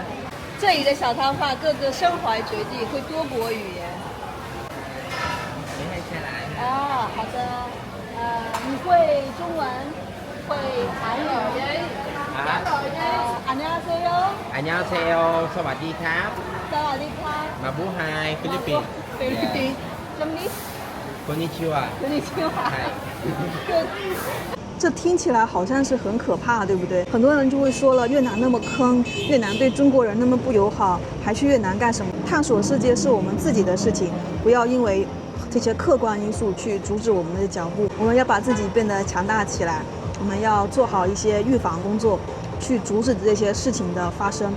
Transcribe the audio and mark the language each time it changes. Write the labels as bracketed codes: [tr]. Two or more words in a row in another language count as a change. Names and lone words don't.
[zh] 这里的小摊贩个个身怀绝技，会多国语言。啊，好的。你会中文，会韩语。안녕하세요。 [ko] 안녕하세요。 [th] สวัสดีครับ。 สวัสดีครับ。 [tl] มาบูไฮฟิลิปปินส์ [zh] 菲律宾。什么意思？ [ja] こんにちは。こんにちは。 [zh] 这听起来好像是很可怕，对不对？很多人就会说了，越南那么坑，越南对中国人那么不友好，还去越南干什么？探索世界是我们自己的事情，不要因为这些客观因素去阻止我们的脚步。我们要把自己变得强大起来，我们要做好一些预防工作，去阻止这些事情的发生。